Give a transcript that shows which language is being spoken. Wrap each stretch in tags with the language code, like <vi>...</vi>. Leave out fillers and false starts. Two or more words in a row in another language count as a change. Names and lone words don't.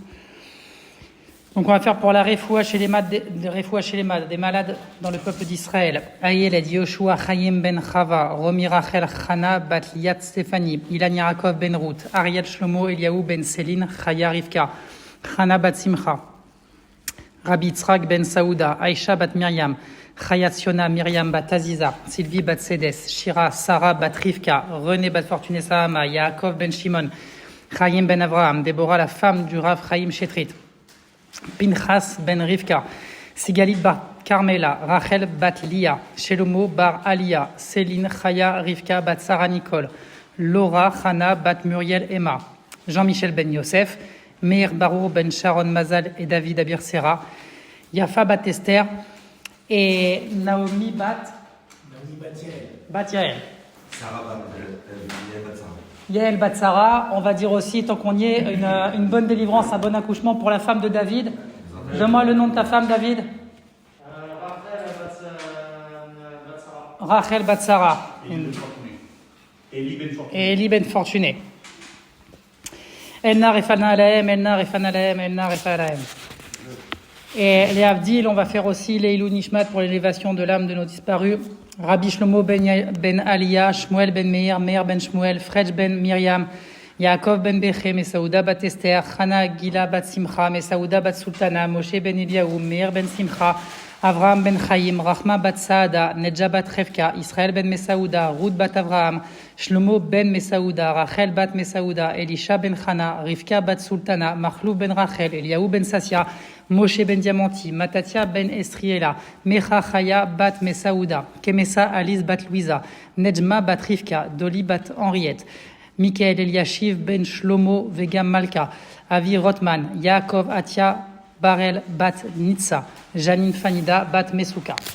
<fr>Donc, on va faire pour la refoua chez les des malades dans le peuple d'Israël. Ayeled, Yoshua, Chaim ben Chava, Romi Rachel, Chana, Bat Liat Stéphanie, Ilan Yaakov ben Ruth, Ariel Shlomo, Eliaou ben Céline, Chaya Rivka, Chana bat Simcha, Rabbi Tzrak ben Saouda, Aïcha bat Myriam, Chayat Siona, Myriam bat Aziza, Sylvie bat Sedes, Shira, Sarah bat Rivka, René bat Fortuné Sahama, Yaakov ben Shimon, Chaim ben Avraham, Déborah la femme du Rav Chaim Shetrit, Pinchas ben Rivka, Sigalit bar Carmela, Rachel bat Lia, Shelomo bar Alia, Céline Chaya Rivka bat Sarah Nicole, Laura Chana bat Muriel Emma, Jean-Michel ben Yosef, Meir Barour ben Sharon Mazal et David Abir Serra, Yafa bat Esther et Naomi bat Yael. Sarah bat Yael bat Sarah. On va dire aussi, tant qu'on y est, une bonne délivrance, un bon accouchement pour la femme de David. Donne-moi le nom de ta femme, David. Rachel bat Sarah. Et Eli ben Fortuné.</fr> <he>Elna refana alahem, Elna refana alahem, Elna refana alahem.</he> <fr>Et les Avdil, on va faire aussi les</fr> <he>Ilou Nishmat</he> <fr>pour l'élévation de l'âme de nos disparus. Rabbi Shlomo ben Aliyah, Shmuel ben Meir, Meir ben Shmuel, Fredj ben Myriam, Yaakov ben Bechem, Mesaouda bat Esther, Chana Gila bat Simcha, Mesaouda bat Sultana, Moshe ben Eliaou, Meir ben Simcha, Avraham ben Chaim, Rachma bat Saada, Nedja bat Revka, Israël ben Mesaouda, Ruth bat Avraham, Shlomo ben Mesaouda, Rachel bat Mesaouda, Elisha ben Chana, Rivka bat Sultana, Machlou ben Rachel, Eliaou ben Sassia, Moshe ben Diamanti, Matatia ben Estriela, Mecha Chaya bat Mesaouda, Kemessa Alice bat Louisa, Nejma bat Rivka, Doli bat Henriette, Michael Eliashiv ben Shlomo Vegam Malka, Avi Rotman, Yaakov Atia Barel bat Nitsa, Janine Fanida bat Mesuka.</fr>